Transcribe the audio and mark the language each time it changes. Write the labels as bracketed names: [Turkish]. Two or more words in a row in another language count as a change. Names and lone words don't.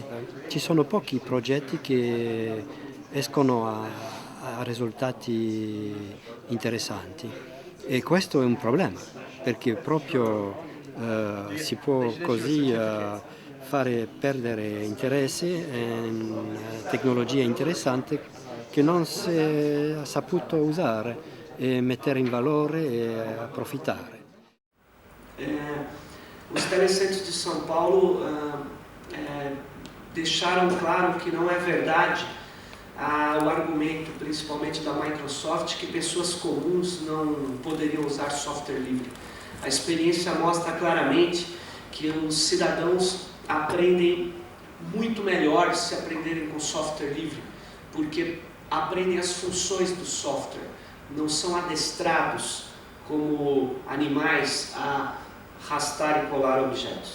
[Italian] Ci sono pochi progetti che escono a risultati interessanti e questo è un problema, perché proprio si può così fare perdere interesse in tecnologia interessante che non si è saputo usare e mettere in valore e approfittare. [Portuguese] Os telecentros de São Paulo deixaram claro que não é verdade o argumento, principalmente da Microsoft, que pessoas comuns não poderiam usar software livre. A experiência mostra claramente que os cidadãos aprendem muito melhor se aprenderem com software livre, porque aprendem as funções do software, não são adestrados como animais a arrastar e colar objetos.